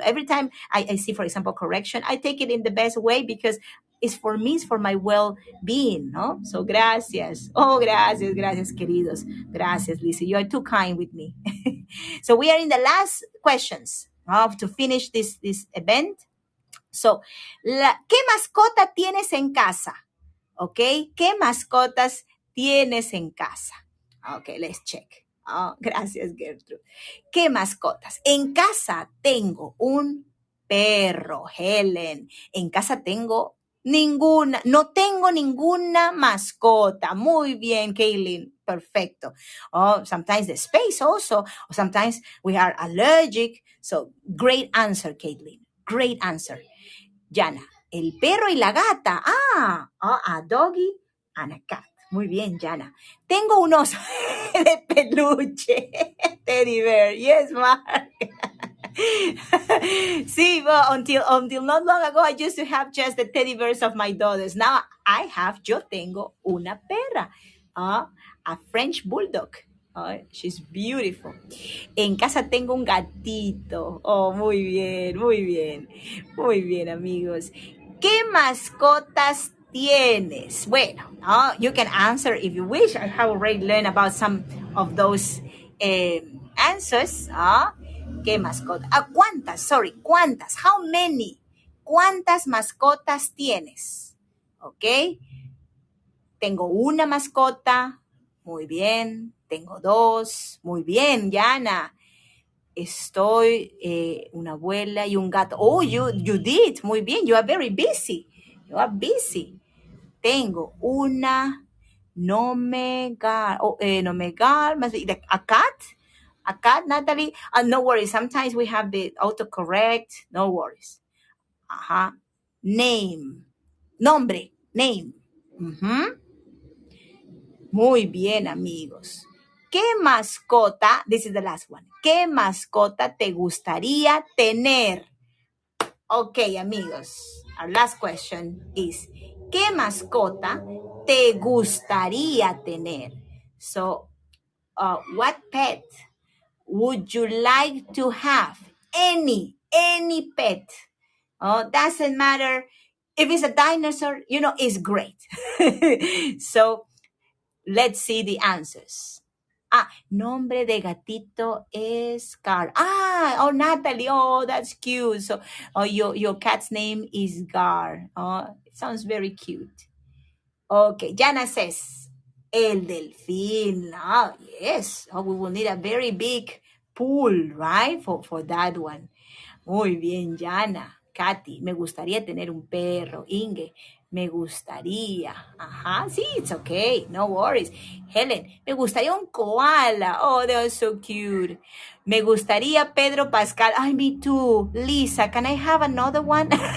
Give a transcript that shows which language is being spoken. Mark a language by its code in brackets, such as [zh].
[en] Every time I see, for example, correction, I take it in the best way because it's for me, it's for my well-being, no? [es] So gracias. Gracias, queridos. Gracias, Lisa. [en] You are too kind with me. So we are in the last questions to finish this event. [es] So, ¿qué mascota tienes en casa? ¿Ok? ¿Qué mascotas tienes en casa? [en] Ok, let's check. [es] Gracias, Gertrude. ¿Qué mascotas? En casa tengo un perro, Helen. En casa tengo no tengo ninguna mascota. Muy bien, Kaylin. Perfecto. [en] Sometimes the space also. Or sometimes we are allergic. So, great answer, Caitlin. Great answer. [es] Jana, el perro y la gata. [en] A doggy and a cat. [es] Muy bien, Jana. Tengo un oso de peluche. [en] Teddy bear. Yes, Mark. See, well, until not long ago, I used to have just the teddy bears of my daughters. Now [es] yo tengo una perra. [en] A French bulldog. She's beautiful. [es] En casa tengo un gatito. Muy bien, muy bien. Muy bien, amigos. ¿Qué mascotas tienes? [en] Bueno, you can answer if you wish. I have already learned about some of those answers. [es] ¿Qué mascota? ¿Cuántas? Sorry, ¿cuántas? [en] How many? [es] ¿Cuántas mascotas tienes? ¿Ok? Tengo una mascota. Muy bien. Tengo dos. Muy bien, Yana. Estoy una abuela y un gato. [en] You did. [es] Muy bien. [en] You are very busy. You are busy. [es] Tengo una nomegar. [en] A cat? A cat, Natalie? No worries. Sometimes we have the autocorrect. No worries. Name. Nombre. Name. [es] Muy bien, amigos. ¿Qué mascota? [en] This is the last one. [es] ¿Qué mascota te gustaría tener? Okay, amigos. [en] Our last question is, [es] ¿qué mascota te gustaría tener? [en] So, what pet would you like to have? Any pet. Doesn't matter if it's a dinosaur, it's great. So, let's see the answers. [es] Nombre de gatito es Carl. [en] Natalie. That's cute. So, your cat's name is Gar. It sounds very cute. Okay, Jana says, el delfín. Yes. We will need a very big pool, right? For that one. [es] Muy bien, Jana. Katy, me gustaría tener un perro. Inge, me gustaría. Sí, [en] it's okay. No worries. [es] Helen, me gustaría un koala. [en] They are so cute. [es] Me gustaría Pedro Pascal. [en] Me too. Lisa, can I have another one?